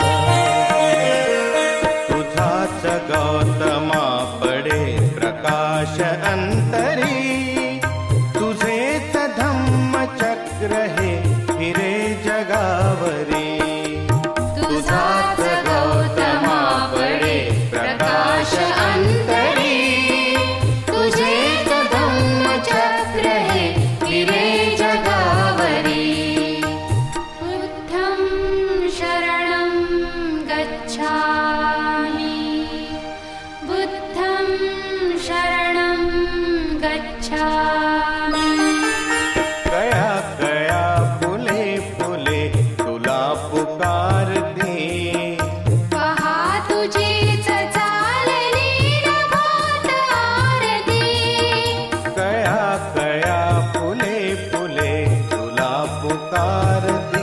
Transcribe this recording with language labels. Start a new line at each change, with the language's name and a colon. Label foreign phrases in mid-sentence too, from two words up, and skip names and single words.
Marathi: तुझाच गौतमा पडे प्रकाश अंतरी तुझेच धम्मचक्र हे फिरे जगावरी। तुझाच गौतमा पडे प्रकाश अंतरी तुझेच धम्मचक्र हे फिरे जगावरी।
Pali: बुद्धं शरणं गच्छामि बुद्धं शरणं गच्छामि।
Marathi: कया कया फुले फुले तुला पुकारते पहा तुझीच चालली नभात आरती। कया कया फुले फुले तुला पुकारते